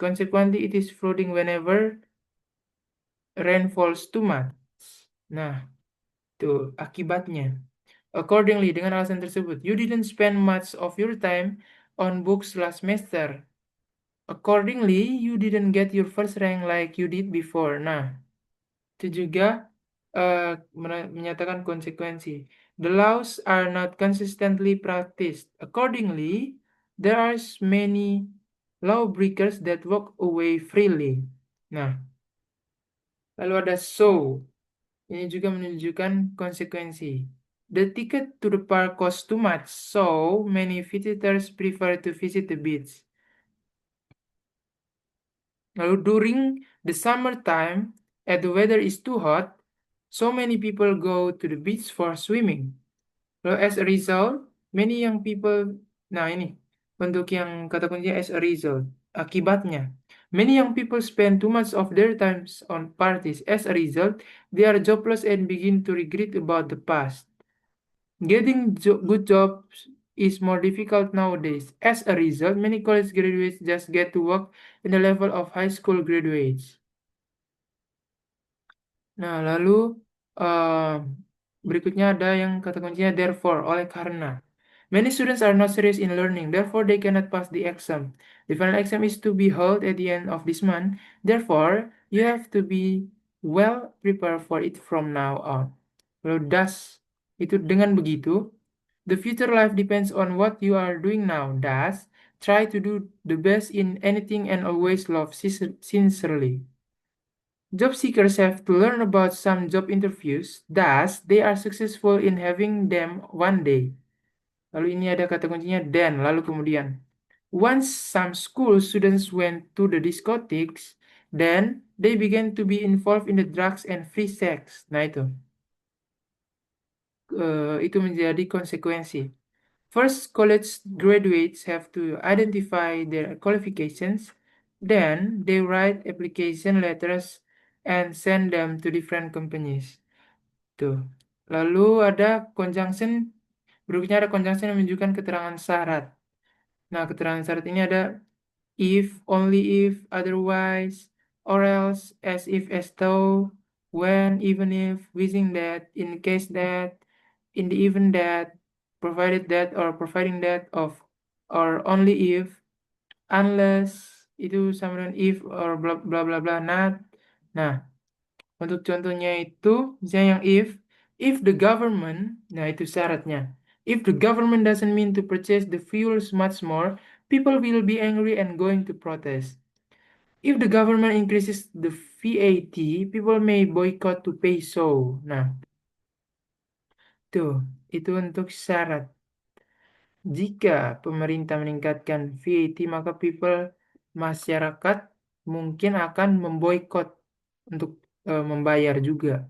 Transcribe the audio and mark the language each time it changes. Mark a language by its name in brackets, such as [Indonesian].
[English] Consequently, it is flooding whenever rain falls too much. [Indonesian] Nah, tuh akibatnya. [English] Accordingly, [Indonesian] dengan alasan tersebut, [English] you didn't spend much of your time on books last semester. Accordingly, you didn't get your first rank like you did before. [Indonesian] Nah, itu juga menyatakan konsekuensi. [English] The laws are not consistently practiced. Accordingly, there are many lawbreakers that walk away freely. [Indonesian] Nah, lalu ada so. Ini juga menunjukkan konsekuensi. [English] The ticket to the park costs too much, so many visitors prefer to visit the beach. Lalu during the summertime, as the weather is too hot, so many people go to the beach for swimming. Lalu as a result, many young people, [Indonesian] nah ini, untuk yang kata kuncinya [English] as a result, [Indonesian] akibatnya. [English] Many young people spend too much of their time on parties. As a result, they are jobless and begin to regret about the past. Getting good jobs is more difficult nowadays. As a result, many college graduates just get to work in the level of high school graduates. [Indonesian] Nah, lalu berikutnya ada yang kata kuncinya therefore, oleh karena. [English] Many students are not serious in learning, therefore they cannot pass the exam. The final exam is to be held at the end of this month, therefore you have to be well prepared for it from now on. Lalu thus, [Indonesian] itu dengan begitu, [English] the future life depends on what you are doing now. Thus, try to do the best in anything and always love sincerely. Job seekers have to learn about some job interviews, thus they are successful in having them one day. [Indonesian] Lalu ini ada kata kuncinya [English] then, [Indonesian] lalu kemudian. [English] Once some school students went to the discotheques, then they began to be involved in the drugs and free sex. [Indonesian] Nah itu menjadi konsekuensi. [English] First, college graduates have to identify their qualifications, then they write application letters and send them to different companies. [Indonesian] Tuh. Lalu ada conjunction, berikutnya ada conjunction yang menunjukkan keterangan syarat. Nah, keterangan syarat ini ada [English] if, only if, otherwise, or else, as if, as though, when, even if, wishing that, in case that, in the event that, provided that, or providing that, of, or only if, unless, [Indonesian] itu sama dengan [English] if, or bla bla bla bla, not. [Indonesian] Nah, untuk contohnya itu, misalnya yang [English] if the government, [Indonesian] nah itu syaratnya. [English] If the government doesn't mean to purchase the fuels much more, people will be angry and going to protest. If the government increases the VAT, people may boycott to pay so. [Indonesian] Nah, tuh, itu untuk syarat. Jika pemerintah meningkatkan VAT, maka masyarakat mungkin akan memboikot untuk membayar juga.